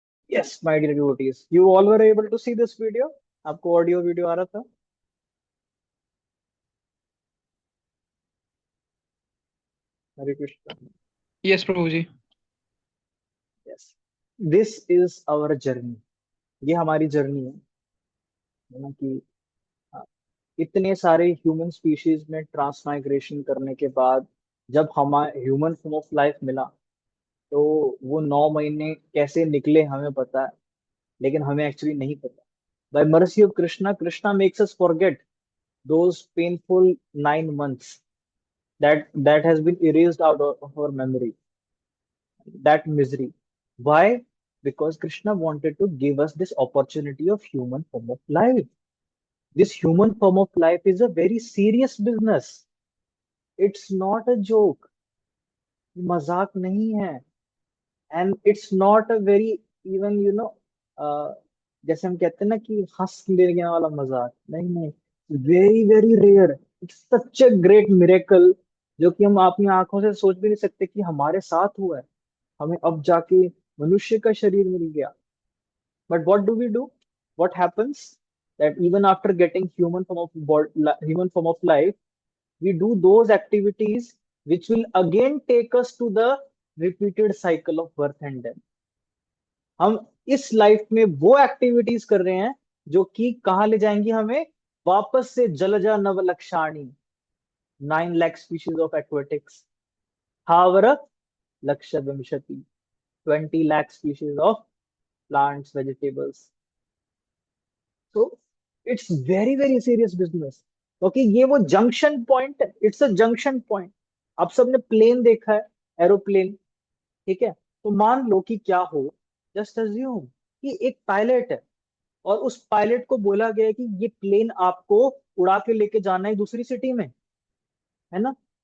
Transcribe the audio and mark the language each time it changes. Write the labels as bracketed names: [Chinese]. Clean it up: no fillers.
[English] Yes, my dear devotees, you all were able to see this video. [Hindi] आपको audio video आ रहा था? हरे Krishna. Yes Prabhu ji. [English] Yes, this is our journey. [Hindi] ये हमारी journey है ना कि हाँ, इतने सारे ह्यूमन स्पीशीज में ट्रांसमाइग्रेशन करने के बाद जब हमारे ह्यूमन फॉर्म ऑफ लाइफ मिला, तो वो 9 महीने कैसे निकले हमें पता है, लेकिन हमें एक्चुअली नहीं पता. [English] By mercy of Krishna, Krishna makes us forget those painful 9 months that has been erased out of our memory, that misery. Why? Because Krishna wanted to give us this opportunity of human form of life. This human form of life is a very serious business. It's not a joke. [Hindi] मजाक नहीं है. [English] And it's not a very even [Hindi] जैसे हम कहते हैं ना कि हंस लेने वाला मजाक. नहीं नहीं, [English] Very very rare. It's such a great miracle [Hindi] जो कि हम अपनी आंखों से सोच भी नहीं सकते कि हमारे साथ हुआ है. हमें अब जाके मनुष्य का शरीर मिल गया. [English] But what do we do? What happens? That even after getting human form of life, we do those activities which will again take us to the repeated cycle of birth and death. [Hindi] हम इस life में वो activities कर रहे हैं जो कि कहाँ ले जाएंगी हमें? वापस से [Sanskrit] Jalaja नवलक्षाणी, [English] 9 lakh species of aquatics, [Sanskrit] स्थावर लक्ष्य विंशति, [English] 20 lakh species of plants, vegetables. So it's very very serious business. [Hindi] क्योंकि ये वो जंक्शन पॉइंट है. [English] It's a junction point. [Hindi] आप सबने प्लेन देखा है, एरोप्लेन, ठीक है? तो मान लो कि क्या हो, जस्ट अज्यूम कि एक पायलट है और उस पायलट को बोला गया है कि ये प्लेन आपको उड़ा के लेके जाना है दूसरी सिटी में, है ना?